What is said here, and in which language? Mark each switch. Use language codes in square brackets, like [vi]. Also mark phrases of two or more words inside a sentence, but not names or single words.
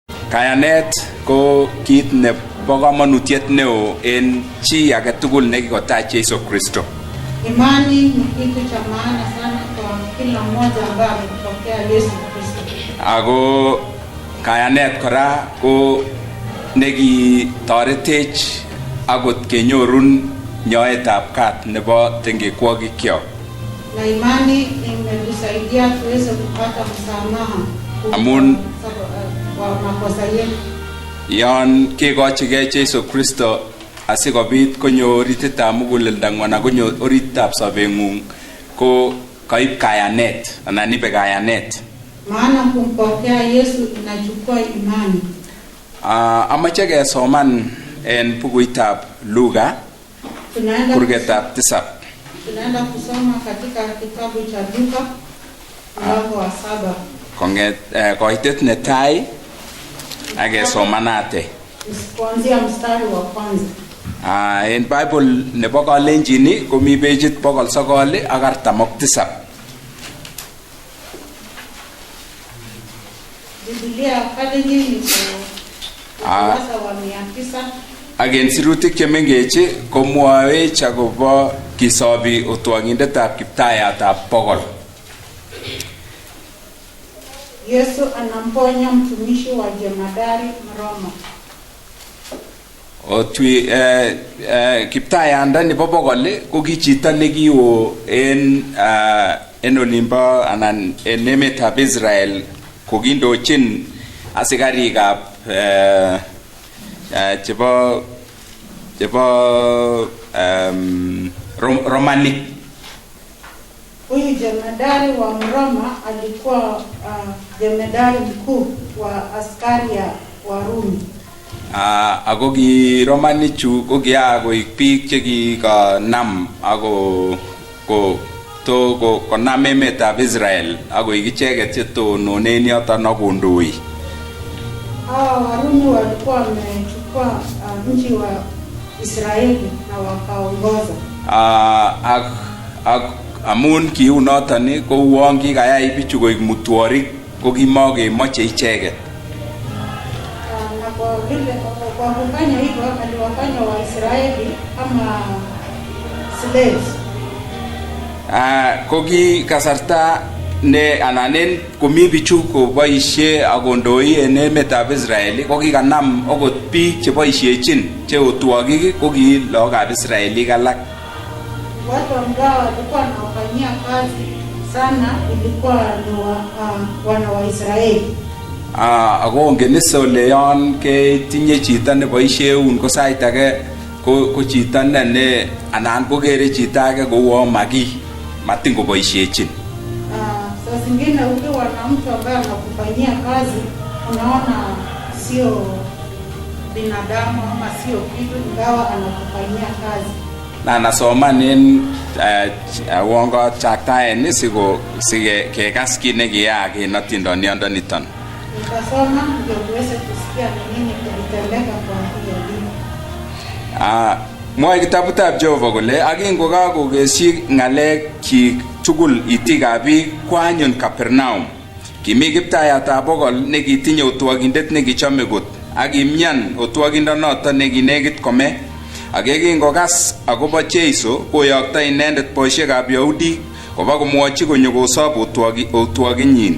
[kln] Kayanet ko kit nebo kamanutiet neo en chi age tugul nekikotach Yesu Kristo. [sw] Imani ni kitu cha maana sana kwa kila mmoja ambaye amepokea Yesu Kristo. [kln] Ako kayanet kora ko nekitoretech akot kenyorun nyoetab kat nebo tengekwogikyok. [sw] Na imani imetusaidia tuweze kupata msamaha [kln] amun [sw] wa makosa yetu. [kln] Yon kekochigei Yesu Kristo asikobit konyo orititab muguleldangung anan konyo orititab sobeng'ung ko kaib kayanet anan ibe kayanet. [sw] Maana kumpokea Yesu inachukua imani. [kln] Amache kesoman en bukuitab Luka kurgetab 7. [sw] Tunaenda kusoma katika kitabu cha Luka mlango wa 7. [kln] Konget koitet netai akesomanate. [sw] Kuanzia mstari wa kwanza. [kln] En Bible nebo Kalenjin komi pageit 947. [sw] Biblia Kalenjin ni ukurasa wa 900. [kln] Agen sirutik chemengech komwoe akobo kisobi otwangindetab Kiptayatab bogol. [sw] Yesu anamponya mtumishi wa jemadari Mroma. [kln] Otwi Kiptayanda nebo bogol ko ki chito nekiwo en olimbo anan en emetab Israel kokindochin asikarikab chebo Romani. [sw] Huyu jemadari wa Mroma alikuwa jemadari mkuu wa askari ya Warumi. [kln] Ako ki Romanichu ko kiakoik biik chekikanam ako konam emetab Israel akoik icheket chetononen yoton akondoi. [sw] Warumi walikuwa wamechukua nchi wa Israeli na wakaongoza. [kln] Amun kiunoton ko uon kikayai bichu koik mutworik ko kimakemoche icheket. [sw] Na kwa kufanya hivyo aliwafanya Waisraeli kama slaves. [kln] Ko ki kasarta ne ananen komi bichu koboisie akondoi en emetab Israel ko kikanam okot biik cheboisiechin che otwogik ko ki lagokab Israelik alak. [sw] Watu ambao walikuwa wanafanyia kazi sana ilikuwa ni wana wa Israeli. [kln] Ako ongen ole yon ketinye chito neboisieun ko sait age ko chito ne anan ko kere chito age kou magi matin koboisiechin. [sw] Saa zingine ukiwa na mtu ambaye anakufanyia kazi unaona sio binadamu ama sio kitu ingawa anakufanyia kazi. [kln] Na nasoman en wongo chaktaen sige kekas kit nekiyaak en atindoniondoniton. [sw] Nitasoma ndio tuweze kusikia nini kilitendeka kwa hiyo dini. [kln] Mwoe kitabutab Jehova kole akingokakokesyi ng'alekyik tugul itikab biik ko anyun Kapernaum. Kimi Kiptayatab bogol nekitinye otwogindet nekichome kot akimyan otwogindonoton nekinekit kome. Ak yekingokas akobo Jeiso koyokto inendet boisiekab Yahudik koba komwochi konyo kosob otwoginyin.